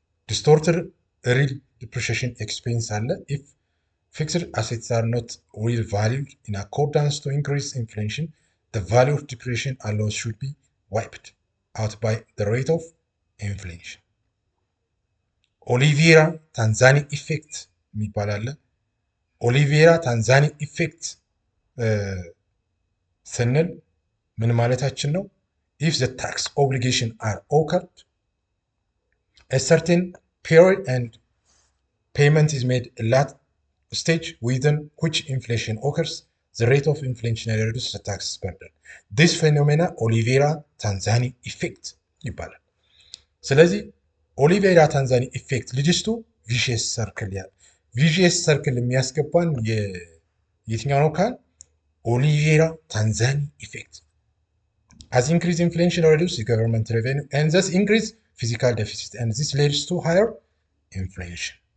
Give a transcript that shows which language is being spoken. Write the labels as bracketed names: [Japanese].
[English] Distorted real depreciation expense [Amharic] አለ [English] if fixed assets are not real valued in accordance to increase inflation, the value of depreciation allowance should be wiped out by the rate of inflation. [Amharic] ኦሊቬራ ታንዛኒ ኢፌክት የሚባል አለ። ኦሊቬራ ታንዛኒ ኢፌክት ስንል ምን ማለታችን ነው? [English] if the tax obligation are occurred a certain period and payment is made at that stage within which inflation occurs, the rate of inflation reduces the tax burden. This phenomena [Amharic] ኦሊቬራ ታንዛኒ ኢፌክት ይባላል። ስለዚህ ኦሊቬራ ታንዛኒ ኢፌክት ልጅስቱ ቪሽየስ ሰርክል ቪዥየስ ሰርክል የሚያስገባን የትኛው ነው ካል ኦሊቬራ ታንዛኒ ኢፌክት [English] as increased inflation reduces government revenue and thus increase physical deficit and this leads to higher inflation.